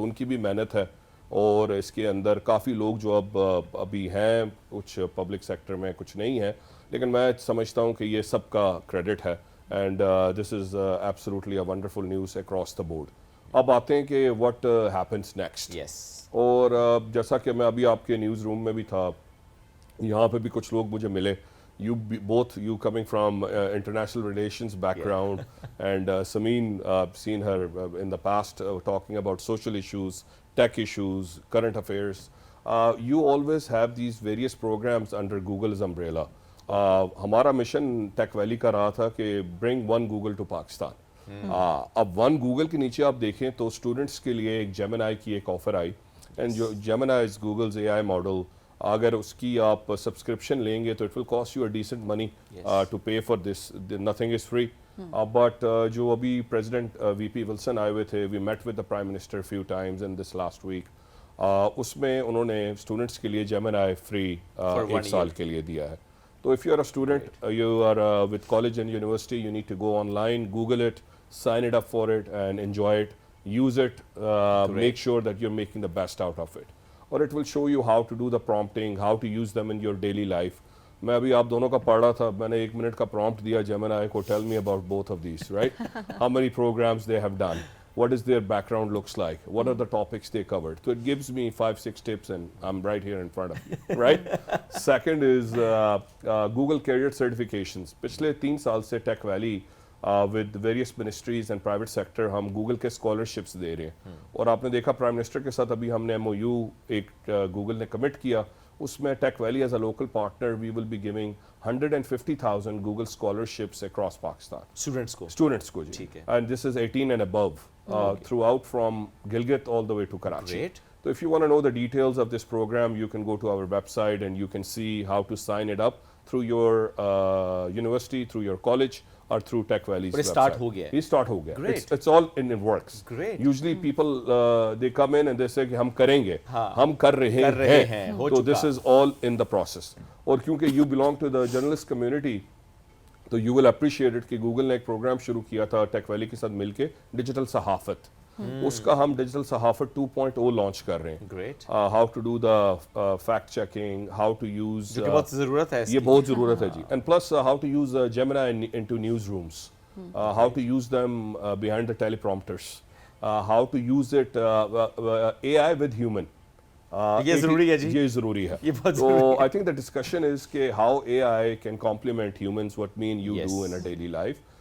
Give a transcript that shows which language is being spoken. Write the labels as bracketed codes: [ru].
[ur] تو ان کی بھی محنت ہے اور اس کے اندر کافی لوگ جو ابھی ہیں کچھ پبلک سیکٹر میں کچھ نہیں ہیں لیکن میں سمجھتا ہوں کہ یہ سب کا کریڈٹ ہے [en] And this is absolutely a wonderful news across the board. [ur] اب آتے ہیں کہ [en] What happens next. Yes [ur] اور جیسا کہ میں ابھی آپ کے نیوز روم میں بھی تھا یہاں پہ بھی کچھ لوگ مجھے ملے. [en] You coming from international relations background and Sameen, seen her in the past talking about social issues, tech issues, current affairs. You always have these various programs under Google's umbrella. [ur] ہمارا مشن ٹیک valley کا رہا تھا کہ [en] bring one Google to Pakistan. [ur] اب one Google کے نیچے آپ دیکھیں تو اسٹوڈنٹس کے لیے ایک جیمنائی کی ایک آفر آئی اینڈ جو [en] Gemini is Google's A I model. [ur] اگر اس کی آپ سبسکرپشن لیں گے تو [en] It will cost you a decent money to pay for this. Nothing is free. But [ur] جو ابھی پریزیڈنٹ وی پی ولسن آئے ہوئے تھے [en] We met with the prime minister few times in this last week. [ur] اس میں انہوں نے اسٹوڈنٹس کے لیے جیمنائی فری 1 سال کے لیے دیا ہے. [en] تو if you are a student, you are with college and university, you need to go online, Google it, sign it up for it and enjoy it, use it, make sure that you're making the best out of it. Or it will show you how to do the prompting, how to use them in your daily life. [ur] میں ابھی آپ دونوں کا پڑھ رہا تھا میں نے 1 منٹ کا پرومپٹ دیا Gemini کو [en] tell me about both of these, right? How many programs they have done, what is their background looks like, what are the topics they covered. So it gives me 5-6 tips and I'm right here in front of you, right? Second is Google career certifications. [ur] پچھلے 3 سال سے ٹیک valley [en] with various ministries and private sector [ur] ہم Google کے scholarships دے رہے ہیں اور آپ نے دیکھا پرائم منسٹر کے ساتھ ابھی ہم نے MOU ایک گوگل نے کمٹ کیا اس میں ٹیک valley [en] As a local partner we will be giving 150,000 Google scholarships across Pakistan. [ur] Students کو جی. ٹھیک ہے. [en] And this is 18 and above throughout from Gilgit all the way to Karachi. Great. So if you want to know the details of this program, you can go to our website and you can see how to sign it up through your university, through your college, or through Tech Valley's website. [ur] Start ho gaya hai. It start ho gaya. [en] Great. It's all in works. Great. Usually people they come in and they say [ur] کہ ہم کریں گے ہم کر رہے ہیں تو [en] this is all in the process. [ur] اور کیونکہ [en] you belong to the journalist community [ur] تو [en] you will appreciate it [ur] کہ گوگل نے ایک پروگرام شروع کیا تھا ٹیک ویلی کے ساتھ مل کے ڈیجیٹل صحافت. اس کا ہم ڈیجیٹل صحافت 2.0 لانچ کر رہے ہیں. [en] Great. How to do the fact checking how to use [ur] بہت ضرورت ہے یہ بہت ضرورت ہے جی. [en] And plus how to use Gemini into newsrooms, how to use them behind the teleprompters, how to use it AI with human. [ur] یہ ضروری ہے جی. یہ ضروری ہے. یہ بہت ضروری [en] تو I think the discussion is کہ how AI can complement humans what mean you do in a daily life.